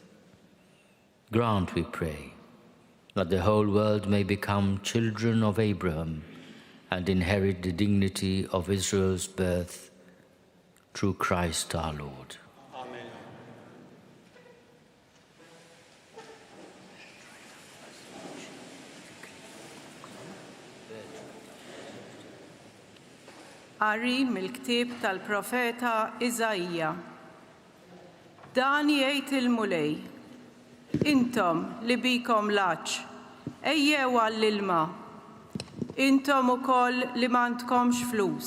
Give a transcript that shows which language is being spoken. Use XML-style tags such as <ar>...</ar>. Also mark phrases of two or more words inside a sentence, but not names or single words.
<en>Grant, we pray, that the whole world may become children of Abraham and inherit the dignity of Israel's birth through Christ our Lord. Amen.</en> <mt>Qari mill-ktieb tal-profeta Iżajja. Dan jgħid il-mulej, intom li bikom laċ, ejjew għall-ilma, intom ukoll li m'għandkomx flus.</mt>